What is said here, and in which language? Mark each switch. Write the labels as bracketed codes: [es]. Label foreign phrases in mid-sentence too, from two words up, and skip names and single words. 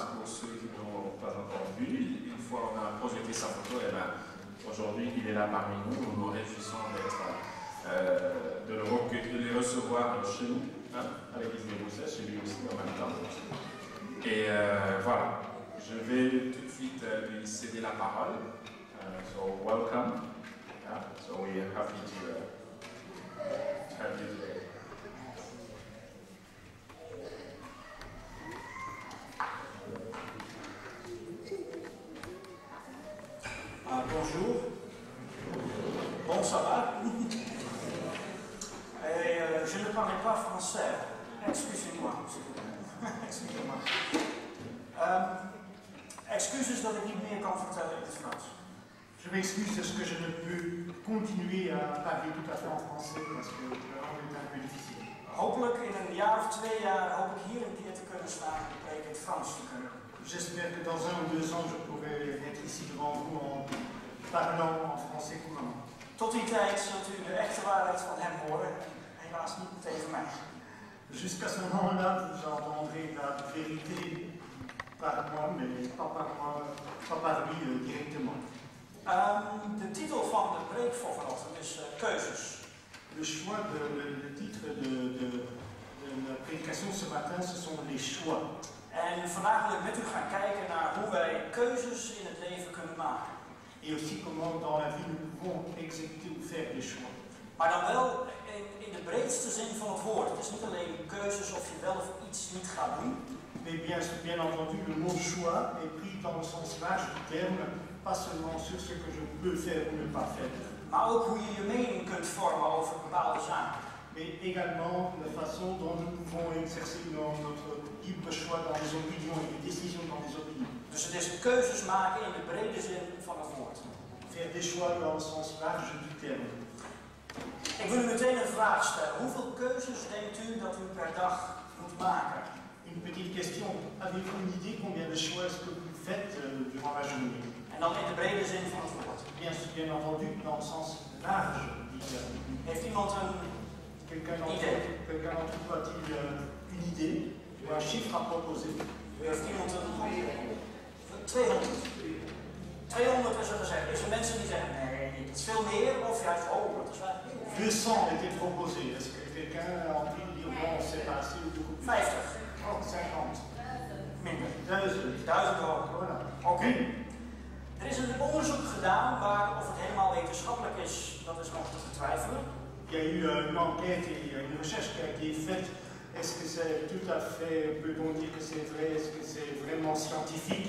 [fr] Pour ceux qui n'ont pas encore vu, une fois on a projeté sa photo, et bien aujourd'hui il est là parmi nous. Nous nous réjouissons de le recevoir chez nous, hein, à l'église des Roussets, chez lui aussi en même temps. Et voilà, je vais tout de suite lui céder la parole. [en] So welcome. Yeah, so we are happy to have you today. [fr] Bonjour. Bon, ça va? Et je ne parlais pas français. Excusez-moi. Excusez-moi. [nl] Excuses dat ik niet meer kan vertellen in het Frans. [fr] Je m'excuse de ce que je ne peux continuer à parler tout à fait en français parce que la langue est un peu difficile. [nl] Hopelijk in een jaar of 2 jaar hoop ik hier een keer te kunnen staan en preek in het Frans te kunnen. [fr] J'espère que dans 1 ou 2 ans je pourrai être ici devant vous en parlant en français couramment. [nl] Tot die tijd zult u de echte waarheid van hem horen, helaas niet tegen mij. [fr] Jusqu'à ce moment-là, vous entendrez la vérité par moi, mais pas par lui directement. [nl] De titel van de preek voor vanochtend is keuzes. [fr] Le choix, le titre de la prédication ce matin, ce sont les choix. [nl] En vandaag wil ik met u gaan kijken naar hoe wij keuzes in het leven kunnen maken. [fr] Et aussi comment dans la vie nous pouvons exécuter ou faire des choix. [nl] Maar dan wel in de breedste zin van het woord. Het is niet alleen keuzes of je wel of iets niet gaat doen. [fr] Mais bien entendu, le mot choix est pris dans le sens large du terme, pas seulement sur ce que je peux faire ou ne pas faire. [nl] Maar ook hoe je je mening kunt vormen over bepaalde zaken. [fr] Mais également la façon dont nous pouvons exercer notre libre choix dans les opinions et les décisions dans les opinions. [nl] Dus het is keuzes maken in de brede zin van het woord. [fr] Faire des choix dans le sens large du terme. [nl] Ik wil u meteen een vraag stellen. Hoeveel keuzes denkt u dat u per dag moet maken? [fr] Une petite question. Avez-vous une idée combien de choix est-ce que vous faites durant la journée? [nl] En dan in de brede zin van het woord. [fr] Bien entendu, dans le sens large du terme. [nl] Heeft iemand een [fr] Quelqu'un d'entre vous a-t-il une idée ou un chiffre à proposer? [nl] Heeft iemand een 200? 200 is er gezegd. Is er mensen die zeggen nee, het is veel meer of juist dat is wel heel [fr] 200 était proposé. Est-ce que quelqu'un a envie de dire bon, c'est pas assez ou beaucoup plus? 50. Oh, 50. [nl] Minder. 1000. 1000 hoger. [fr] Voilà. [nl] Oké. Er is een onderzoek gedaan, maar of het helemaal wetenschappelijk is, dat is nog te betwijfelen. [fr] Il y a eu une enquête et une recherche qui a été faite. Est-ce que c'est tout à fait, peut-on dire que c'est vrai, est-ce que c'est vraiment scientifique?